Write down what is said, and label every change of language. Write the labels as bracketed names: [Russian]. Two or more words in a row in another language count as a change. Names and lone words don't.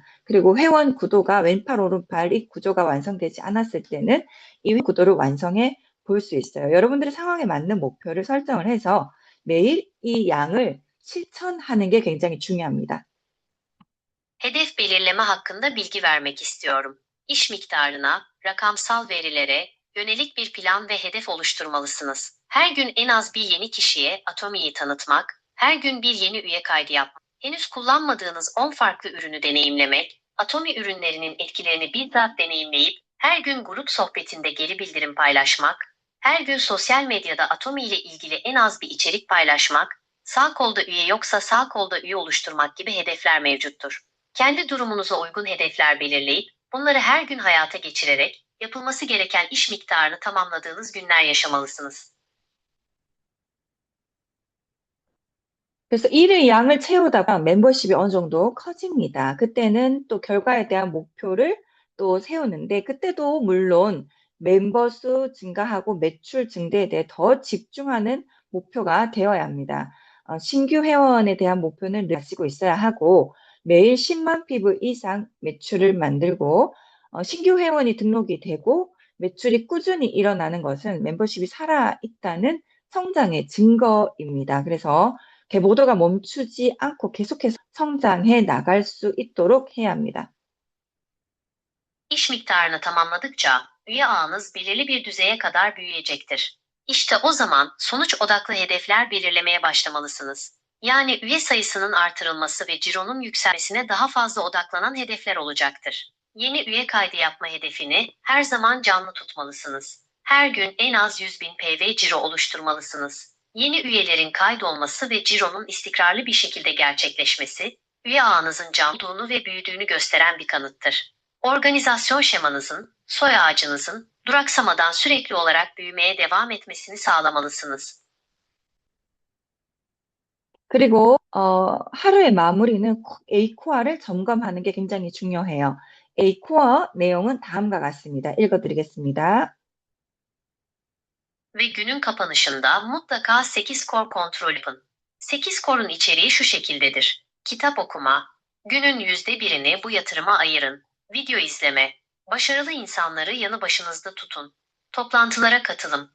[Korean] 그리고 회원 구도가 왼팔 오른팔 이 구조가 완성되지 않았을 때는 이 구도를 완성해 볼 수 있어요. 여러분들의 상황에 맞는 목표를 설정을 해서 매일 이 양을 실천하는 게 굉장히 중요합니다. [Turkish] Hedef belirleme hakkında bilgi vermek istiyorum. İş miktarına, rakamsal verilere yönelik bir plan ve hedef oluşturmalısınız. Her gün en az bir yeni kişiye Atomi'yi tanıtmak, her gün bir yeni üye kaydı yapmak, henüz kullanmadığınız 10 farklı ürünü deneyimlemek, Atomi ürünlerinin etkilerini bizzat deneyimleyip, her gün grup sohbetinde geri bildirim paylaşmak, her gün sosyal medyada Atomi ile ilgili en az bir içerik paylaşmak, sağ kolda üye yoksa sağ kolda üye oluşturmak gibi hedefler mevcuttur. Kendi durumunuza uygun hedefler belirleyip, bunları her gün hayata geçirerek, yapılması gereken iş miktarını tamamladığınız günler yaşamalısınız. [Korean] 그래서 일의 양을 채우다가 멤버십이 어느 정도 커집니다. 그때는 또 결과에 대한 목표를 또 세우는데 그때도 물론 멤버 수 증가하고 매출 증대에 대해 더 집중하는 목표가 되어야 합니다. 신규 회원에 대한 목표는 늘 가지고 있어야 하고 매일 10만 피부 이상 매출을 만들고 신규 회원이 등록이 되고 매출이 꾸준히 일어나는 것은 멤버십이 살아있다는 성장의 증거입니다. 그래서 모두가 멈추지 않고 계속해서 성장해 나갈 수 있도록 해야 합니다. [Turkish] İş miktarını tamamladıkça, üye ağınız belirli bir düzeye kadar büyüyecektir. İşte o zaman sonuç odaklı hedefler belirlemeye başlamalısınız. Yani üye sayısının artırılması ve cironun yükselmesine daha fazla odaklanan hedefler olacaktır. Yeni üye kaydı yapma hedefini her zaman canlı tutmalısınız. Her gün en az 100.000 PV ciro oluşturmalısınız. Yeni üyelerin kaydolması ve cironun istikrarlı bir şekilde gerçekleşmesi, üye ağınızın canlı olduğunu ve büyüdüğünü gösteren bir kanıttır. Organizasyon şemanızın, soy ağacınızın duraksamadan sürekli olarak büyümeye devam etmesini sağlamalısınız. [Korean] 그리고 하루의 마무리는 A코어를 점검하는 게 굉장히 중요해요. A코어 내용은 다음과 같습니다. 읽어드리겠습니다. [Turkish] Ve günün kapanışında mutlaka 8 kor kontrol yapın. 8 korun içeriği şu şekildedir. Kitap okuma. Günün %1'ini bu yatırıma ayırın. Video izleme. Başarılı insanları yanı başınızda tutun. Toplantılara katılın.